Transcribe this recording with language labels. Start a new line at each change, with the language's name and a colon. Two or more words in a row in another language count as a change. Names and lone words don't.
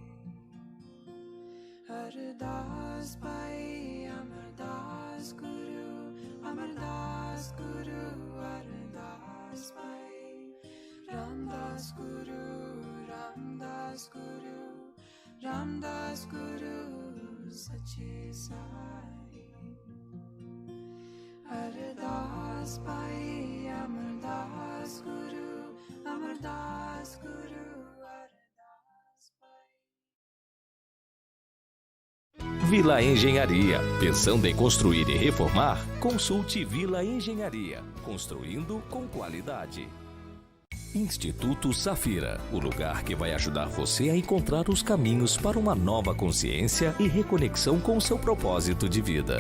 Punjabi: ਅਰਦਾਸ ਭਈ ਅਮਰਦਾਸ ਗੁਰੂ ਅਮਰਦਾਸ ਗੁਰੂ ਅਰਦਾਸ ਭਈ ਰਾਮਦਾਸ ਗੁਰੂ ਰਾਮਦਾਸ ਗੁਰੂ ਰਾਮਦਾਸ ਗੁਰੂ ਸੱਚੀ ਸਾਈਂ. ਅਰਦਾਸ ਭਈ ਅਮਰਦਾਸ ਗੁਰੂ ਅਮਰਦਾਸ ਗੁਰੂ ਅਰਦਾਸ ਭਈ.
Portuguese: Vila Engenharia. Pensando em construir e reformar? Consulte Vila Engenharia. Construindo com qualidade. Instituto Safira, o lugar que vai ajudar você a encontrar os caminhos para uma nova consciência e reconexão com seu propósito de vida.